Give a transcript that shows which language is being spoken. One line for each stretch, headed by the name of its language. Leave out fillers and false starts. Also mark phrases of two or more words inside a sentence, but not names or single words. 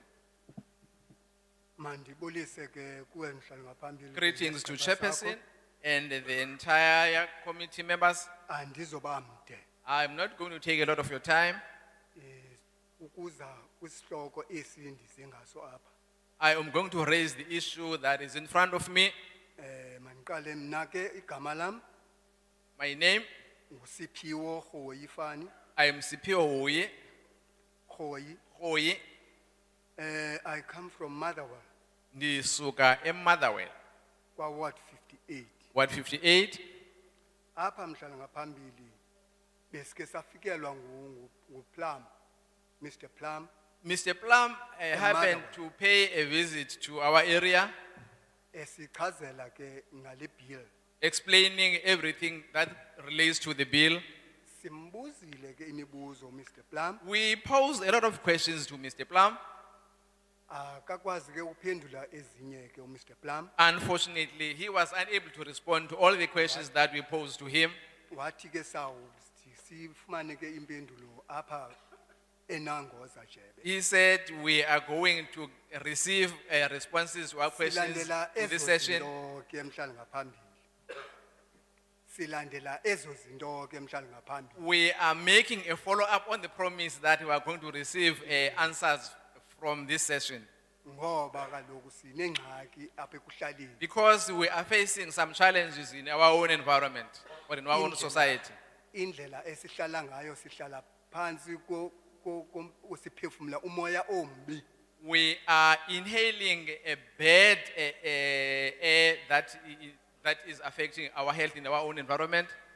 Xhosa: Mandibulise ke kuwe mhlali ngaphambili.
English: Greetings to Chairperson and the entire committee members.
Xhosa: Andizoba mde.
English: I'm not going to take a lot of your time.
Xhosa: Ukuza kwisihloko esindize ngaso apha.
English: I am going to raise the issue that is in front of me.
Xhosa: Maniqale mina ke igama lam
English: My name,
Xhosa: nguSiphiwo Khoyifani.
English: I am Siphiwo Hoye.
Xhosa: Khoyi.
English: Hoye. I come from Motherwell,
Xhosa: Ndisuka eMotherwell. kwa Ward 58.
English: Ward 58.
Xhosa: Apha mhlali ngaphambili besike safikelwa nguPlum, Mr. Plum.
English: Mr. Plum happened to pay a visit to our area,
Xhosa: Esichazela ke ngale bill.
English: explaining everything that relates to the bill.
Xhosa: Simbuzile ke imibuzo Mr. Plum.
English: We posed a lot of questions to Mr. Plum.
Xhosa: Akakwazi ke uphendula ezinye ke Mr. Plum.
English: Unfortunately, he was unable to respond to all the questions that we posed to him.
Xhosa: Wathi ke sifumane ke impendulo apha eNangoza Jebe.
English: He said we are going to receive responses to our questions
Xhosa: Silandela
English: in this
Xhosa: ezo
English: session.
Xhosa: zinto ke mhlali ngaphambili. Silandela ezo zinto ke mhlali ngaphambili.
English: We are making a follow-up on the promise that we are going to receive answers from this session.
Xhosa: Ngoba kaloku sinengxaki apha ekuhlaleni.
English: Because we are facing some challenges in our own environment or in our own society.
Xhosa: Indlela esihlala ngayo sihlala phansi siphefumula umoya ombi.
English: We are inhaling a bad air that is affecting our health in our own environment.